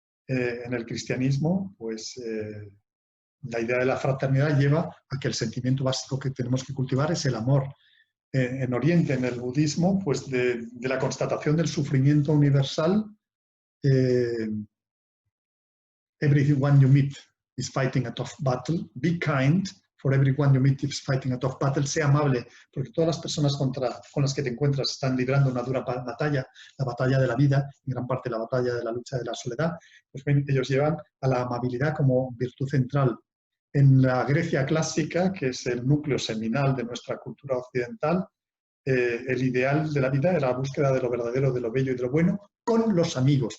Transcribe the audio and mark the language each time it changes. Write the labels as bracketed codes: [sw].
[es] En el cristianismo, pues la idea de la fraternidad lleva a que el sentimiento básico que tenemos que cultivar es el amor. En Oriente, en el budismo, pues de la constatación del sufrimiento universal, [en] everyone you meet is fighting a tough battle. Be kind, for everyone you meet is fighting a tough battle. [es] Sea amable, porque todas las personas con las que te encuentras están librando una dura batalla, la batalla de la vida, en gran parte la batalla de la lucha de la soledad. Pues bien, ellos llevan a la amabilidad como virtud central. En la Grecia clásica, que es el núcleo seminal de nuestra cultura occidental, el ideal de la vida era la búsqueda de lo verdadero, de lo bello y de lo bueno, con los amigos.